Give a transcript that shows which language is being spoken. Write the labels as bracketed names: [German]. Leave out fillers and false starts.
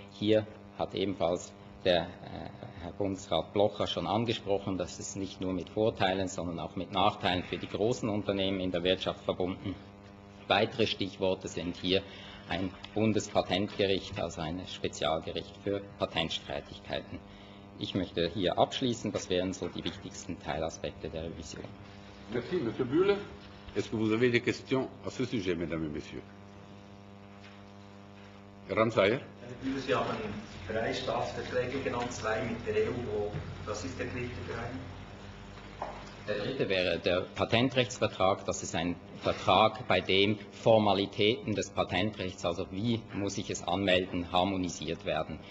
[German] Hier hat ebenfalls der Herr Bundesrat Blocher schon angesprochen, dass es nicht nur mit Vorteilen, sondern auch mit Nachteilen für die großen Unternehmen in der Wirtschaft verbunden. Weitere Stichworte sind hier ein Bundespatentgericht, also ein Spezialgericht für Patentstreitigkeiten. Ich möchte hier abschließen, das wären so die wichtigsten Teilaspekte der Revision. [French] Merci, Monsieur Bühler. Est-ce que vous avez des questions à ce sujet, Mesdames et Messieurs? [German] Herr Ramsayer? Sie haben 3 Staatsverträge genannt, 2 mit der EU. Was ist der 3. Bereich? Der 3. wäre der Patentrechtsvertrag. Das ist ein Vertrag, bei dem Formalitäten des Patentrechts, also wie muss ich es anmelden, harmonisiert werden.